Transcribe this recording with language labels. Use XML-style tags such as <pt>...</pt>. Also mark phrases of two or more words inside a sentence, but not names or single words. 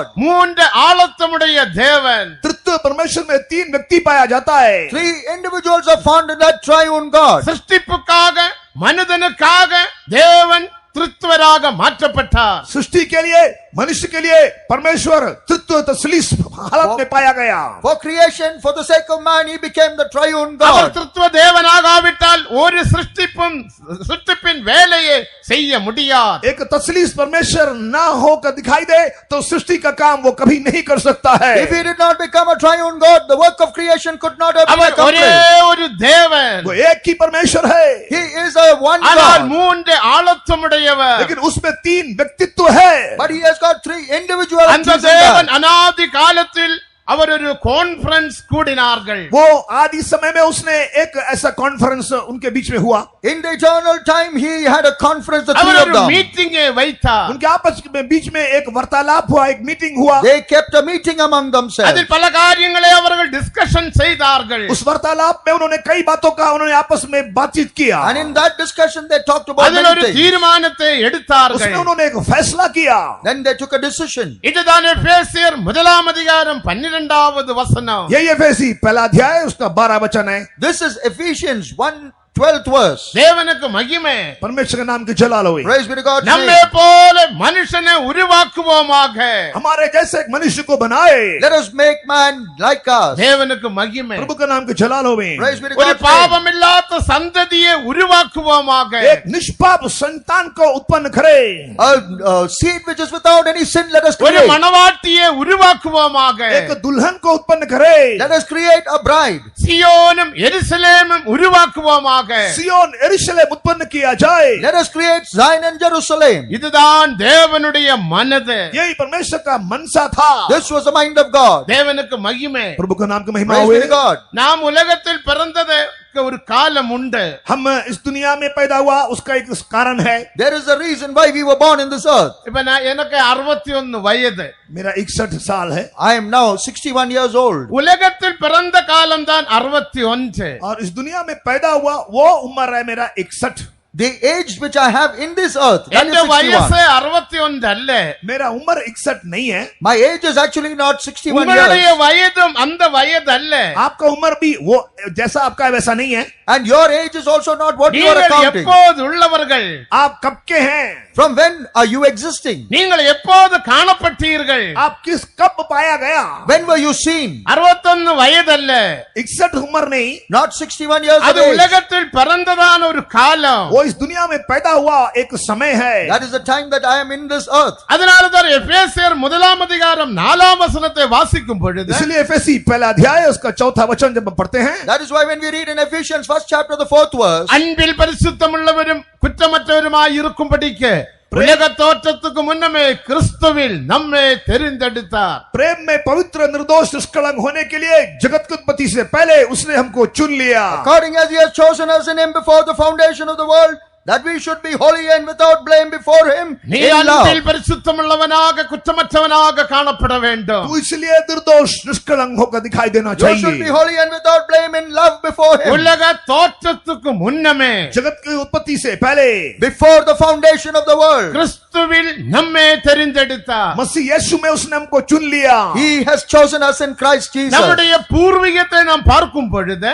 <ta>மூன்று ஆழத்தமுடைய தேவன்.</ta> <hi>तृतीय परमेश्वर में तीन व्यक्ति पाया जाता है.</hi> <en>3 individuals are found in that triune God.</en> <ta>சிருஷ்டிப்புக்காக மனிதனுக்காக தேவன் திருத்துவராக மாற்றப்பட்டார்.</ta> <hi>सृष्टि के लिए मनुष्य के लिए परमेश्वर तृतीय तसलीस हालत में पाया गया.</hi> <en>For creation, for the sake of man, he became the triune</en> <ta>அவர்</ta> <en>God.</en> <ta>திருத்துவ தேவனாகாவிட்டால் ஒரு சிருஷ்டிப்பின் வேலையை செய்ய முடியாது.</ta> <hi>एक तसलीस परमेश्वर ना होकर दिखाई दे तो सृष्टि का काम वो कभी नहीं कर सकता है.</hi> <en>If he did not become a triune God, the work of creation could not have been</en> <ta>அவர் ஒரே</ta> <en>accomplished.</en> <ta>ஒரு தேவன்.</ta> <hi>वो एक ही परमेश्वर है.</hi> <en>He is a one</en> <ta>ஆனால்</ta> <en>God.</en> <ta>மூன்று ஆழத்தமுடையவர்.</ta> <hi>लेकिन उसमें तीन व्यक्तित्व है.</hi> <en>But he has got 3 individualities</en> <ta>அந்த</ta> <en>in</en> <ta>தேவன்</ta> <en>that.</en> <ta>அனாதி காலத்தில் அவர் ஒரு கான்ஃபரன்ஸ் கூடினார்கள்.</ta> <hi>वो आदि समय में उसने एक ऐसा कॉन्फ्रेंस उनके बीच में हुआ.</hi> <en>In the eternal time, he had a conference, the 3</en> <ta>அவர்</ta> <en>of</en> <ta>ஒரு</ta> <en>them.</en> <ta>மீட்டிங்கை வைத்தார்.</ta> <hi>उनके आपस में बीच में एक वार्तालाप हुआ, एक मीटिंग हुआ.</hi> <en>They kept a meeting among themselves.</en> <ta>அதில் பல காரியங்களை அவர்கள் டிஸ்கஷன் செய்தார்கள்.</ta> <hi>उस वार्तालाप में उन्होंने कई बातों का उन्होंने आपस में बातचीत किया.</hi> <en>And in that discussion, they talked about</en> <ta>அதில் ஒரு</ta> <en>many things.</en> <ta>தீர்மானத்தை</ta> <hi>उसमें</hi> <ta>எடுத்தார்கள்.</ta> <hi>उन्होंने एक फैसला किया.</hi> <en>Then they took a decision.</en> <ta>இதுதான் எபேசியர் 12 வசனம்.</ta> <hi>यही एफेसी पहला अध्याय उसका 12 वचन है.</hi> <en>This is Ephesians 1 12th verse.</en> <ta>தேவனுக்கு மகிமை.</ta> <hi>परमेश्वर के नाम की जलाल हुई।</hi> <en>Praise be to God's</en> <ta>நம்மை</ta> <en>name.</en> <ta>போல மனுஷனை உருவாக்குவோமாக.</ta> <hi>हमारे जैसे एक मनुष्य को बनाए।</hi> <en>Let us make man like us.</en> <ta>தேவனுக்கு மகிமை.</ta> <hi>प्रभु का नाम की जलाल हुई।</hi> <en>Praise be to</en> <ta>ஒரு</ta> <en>God's name.</en> <ta>பாவமில்லாத சந்ததியை உருவாக்குவோமாக.</ta> <hi>एक निष्पाप संतान को उत्पन्न करे।</hi> <en>A seed which is without any sin, let us</en> <ta>ஒரு</ta> <en>create.</en> <ta>மணவாட்டியை உருவாக்குவோமாக.</ta> <hi>एक दुल्हन को उत्पन्न करे।</hi> <en>Let us create a bride.</en> <ta>சியோனும் எருசலேமும் உருவாக்குவோமாக.</ta> <hi>सियोन यरूशलेम उत्पन्न किया जाए।</hi> <en>Let us create Zion and Jerusalem.</en> <ta>இதுதான் தேவனுடைய மனது.</ta> <hi>यही परमेश्वर का मनसा था।</hi> <en>This was the mind of God.</en> <ta>தேவனுக்கு மகிமை.</ta> <hi>प्रभु का नाम की महिमा</hi> <en>Praise be</en> <hi>हुई।</hi> <en>to God.</en> <ta>நாம் உலகத்தில் பிறந்ததற்கு ஒரு காலம் உண்டு.</ta> <hi>हम इस दुनिया में पैदा हुआ उसका एक कारण है।</hi> <en>There is a reason why we were born in this earth.</en> <ta>இப்ப எனக்கு 61 வயது.</ta> <hi>मेरा 61 साल है</hi> <en>I am now 61 years old.</en> <ta>உலகத்தில் பிறந்த காலம் தான் 61.</ta> <hi>और इस दुनिया में पैदा हुआ वो उम्र है मेरा 61।</hi> <en>The age which I have in this earth, that</en> <ta>எந்த</ta> <en>is 61.</en> <ta>வயசு 61 அல்ல.</ta> <hi>मेरा उम्र 61 नहीं है।</hi> <en>My age is actually not 61</en> <ta>உங்களுடைய</ta> <en>years.</en> <ta>வயதும் அந்த வயது அல்ல.</ta> <hi>आपका उम्र भी वो जैसा आपका है वैसा नहीं है।</hi> <en>And your age is also not what you are</en> <ta>நீங்கள்</ta> <en>accounting.</en> <ta>எப்போது உள்ளவர்கள்?</ta> <hi>आप कब के हैं?</hi> <en>From when are you existing?</en> <ta>நீங்கள் எப்போது காணப்பட்டீர்கள்?</ta> <hi>आप किस कब पाया गया?</hi> <en>When were you seen?</en> <ta>61 வயது அல்ல.</ta> <hi>61 उम्र नहीं,</hi> <en>Not 61 years of</en> <ta>அது</ta> <en>age.</en> <ta>உலகத்தில் பிறந்ததான ஒரு காலம்.</ta> <hi>वो इस दुनिया में पैदा हुआ एक समय है।</hi> <en>That is the time that I am in this earth.</en> <ta>அதனால தான் எபேசியர் 1 அதிகாரம் 4 வசனத்தை வாசிக்கும் பொழுது</ta> <hi>इसलिए एफएसी पहला अध्याय उसका 4था वचन जब हम पढ़ते हैं,</hi> <en>That is why when we read in Ephesians 1st chapter the 4th verse,</en> <ta>அன்பில் பரிசுத்தமுள்ளவரும் குற்றமற்றவருமாய் இருக்கும்படிக்கு உலக தோற்றத்துக்கு முன்னமே கிறிஸ்துவில் நம்மை தெரிந்தெடுத்தார்.</ta> <hi>प्रेम में पवित्र निर्दोष निष्कलंक होने के लिए जगत की उत्पत्ति से पहले उसने हमको चुन लिया।</hi> <en>according as he has chosen us in him before the foundation of the world, that we should be holy and without blame before him</en> <ta>நீ</ta> <en>in love.</en> <ta>அன்பில் பரிசுத்தமுள்ளவனாக குற்றமற்றவனாக காணப்பட வேண்டும்.</ta> <hi>तू इसलिए निर्दोष निष्कलंक होकर दिखाई देना</hi> <en>You should be</en> <hi>चाहिए।</hi> <en>holy and without blame in love before him.</en> <ta>உலக தோற்றத்துக்கு முன்னமே</ta> <hi>जगत की उत्पत्ति से पहले</hi> <en>Before the foundation of the world,</en> <ta>கிறிஸ்துவில் நம்மை தெரிந்தெடுத்தார்.</ta> <hi>मसीह यीशु में उसने हमको चुन लिया।</hi> <en>he has chosen us in Christ Jesus.</en> <ta>நம்முடைய பூர்வீகத்தை நாம் பார்க்கும் பொழுது</ta>